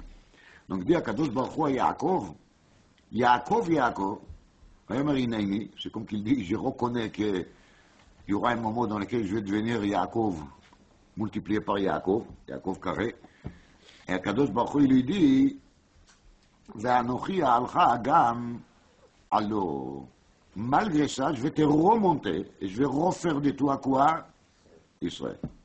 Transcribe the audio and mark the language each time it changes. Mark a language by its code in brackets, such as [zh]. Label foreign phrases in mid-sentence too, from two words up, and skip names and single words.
[fr] Donc dit à [he] קדוש ברוך הוא [fr] à Yaakov, Yaakov, Yaakov, c'est comme qu'il dit, je reconnais qu'il y aura un moment dans lequel je vais devenir Yaakov, multiplié par Yaakov, Yaakov carré. Et à [he] קדוש ברוך הוא, [fr] il lui dit, [he] ואנכי אעלך גם עלה. [fr] Malgré ça, je vais te remonter et je vais refaire de toi quoi? Israël.